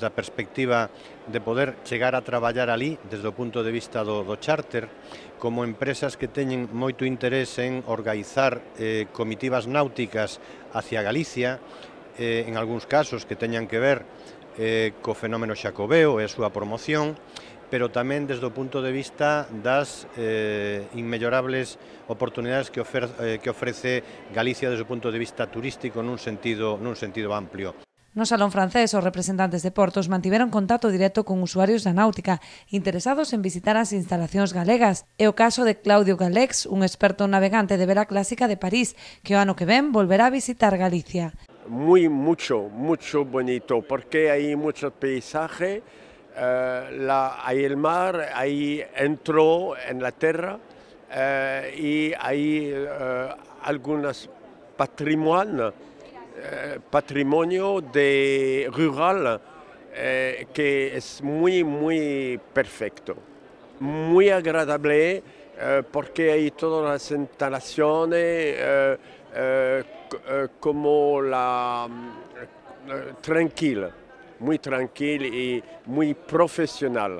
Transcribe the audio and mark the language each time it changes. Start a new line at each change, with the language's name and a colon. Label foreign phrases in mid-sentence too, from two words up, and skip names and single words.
Galician: a perspectiva de poder chegar a traballar ali, desde o punto de vista do charter, como empresas que teñen moito interese en organizar comitivas náuticas hacia Galicia, en algúns casos que teñan que ver co fenómeno xacobeo e a súa promoción, pero tamén desde o punto de vista das inmellorables oportunidades que ofrece Galicia desde o punto de vista turístico nun sentido amplio. No Salón francés, os representantes de Portos mantiveron contacto directo con usuarios da náutica interesados en visitar as instalacións galegas. É o caso de Claudio Galex, un experto navegante de vela clásica de París, que o ano que ven volverá a visitar Galicia.
Spanish: Mucho bonito, porque hay mucho paisaje, hay el mar, ahí entró en la tierra y hay algunos patrimonio rural que es muy perfecto, muy agradable porque hay todas las instalaciones como muy tranquila y muy profesional.